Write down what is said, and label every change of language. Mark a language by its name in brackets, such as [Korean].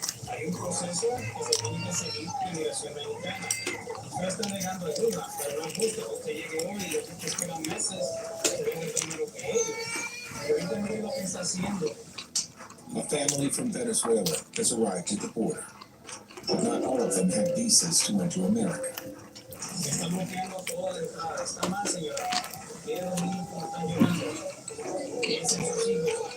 [Spanish] Hay un proceso que se tiene que seguir en migración mexicana. Usted está negando ayuda, pero no es justo que usted llegue hoy y otros que esperan meses que vengan primero que ellos. Evidentemente lo que está haciendo. [English] A family from Venezuela has arrived at the border, but not all of them have visas to enter America. [Spanish] Se está bloqueando toda la entrada. Está mal, señora. Tiene los niños que están llorando. Piensen en sus hijos.